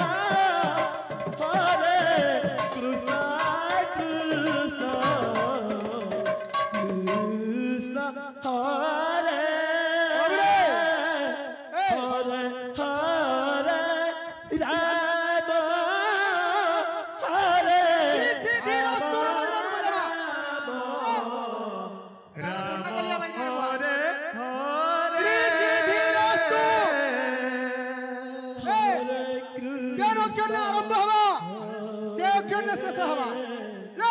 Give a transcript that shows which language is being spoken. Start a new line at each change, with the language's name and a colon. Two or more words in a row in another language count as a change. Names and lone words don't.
Sanskrit: हरे कृष्ण कृष्ण कृष्ण हरे हरे हरे राम हरे
Bangla: যেন অক্ষরে আরম্ভ হওয়া সে অক্ষরে শেষ হওয়া না